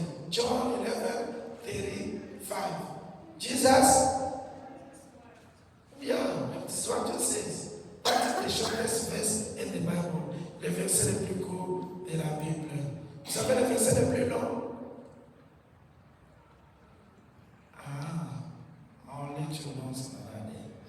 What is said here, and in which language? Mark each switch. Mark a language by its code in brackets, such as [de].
[en] John 11:35. Jesus, yeah, that's what it says. That is the shortest verse in the Bible. [fr] Le verset le plus court de la Bible. Vous savez le verset le plus long? [en] I'll let you know some other day.